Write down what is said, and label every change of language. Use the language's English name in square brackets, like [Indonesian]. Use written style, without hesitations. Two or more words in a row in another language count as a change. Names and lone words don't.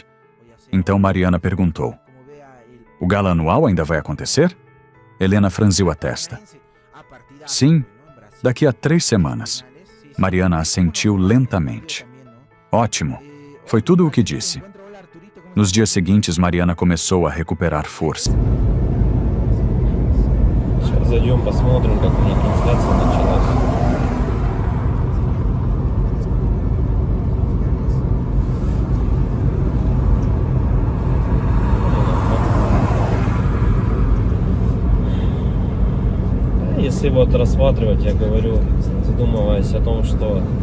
[Portuguese] Então Mariana perguntou: "O gala anual ainda vai acontecer?" Helena franziu a testa. "Sim, daqui a 3 semanas." Mariana assentiu lentamente. "Ótimo." Foi tudo o que disse. Nos dias seguintes, Mariana começou a recuperar força. [Russian] Зайдем, посмотрим, как уже трансляция началась. Если вот рассматривать, я говорю, задумываясь о том, что